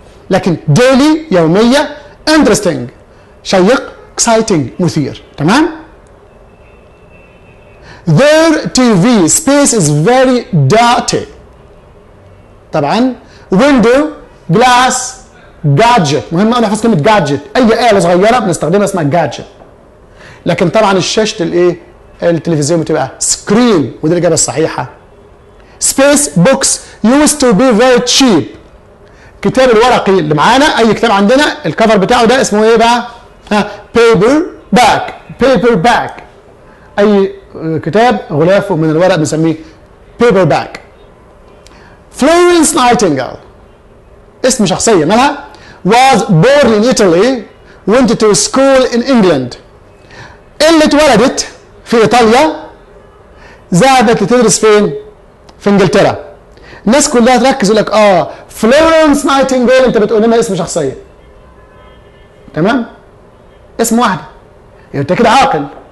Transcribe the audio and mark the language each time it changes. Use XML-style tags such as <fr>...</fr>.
<ar>لكن daily يومية interesting شيق exciting مثير.</ar> <en>تمام؟ Their TV space is very dirty.</en> <ar>طبعا window glass gadget، مهم قوي نحفظ كلمة gadget. أي آلة صغيرة بنستخدمها اسمها gadget. لكن طبعا الشاشة الإيه؟ التلفزيون بتبقى screen، ودي الإجابة الصحيحة.</ar> <en>Space books used to be very cheap.</en> <ar>الكتاب الورقي اللي معانا، اي كتاب عندنا الكفر بتاعه ده اسمه ايه بقى؟ بيبر باك. بيبر باك، اي كتاب غلافه من الورق بنسميه بيبر باك.</ar> <en>Florence Nightingale,</en> <ar>اسم شخصيه مالها؟</ar> <en>was born in Italy, went to school in England.</en> <ar>اللي اتولدت في ايطاليا ذهبت لتدرس فين؟ في انجلترا. الناس كلها تركز يقول لك فلورنس نايتنجيل، انت بتقول لنا اسم شخصيه. تمام؟ اسم واحده. يعني انت كده عاقل.</ar>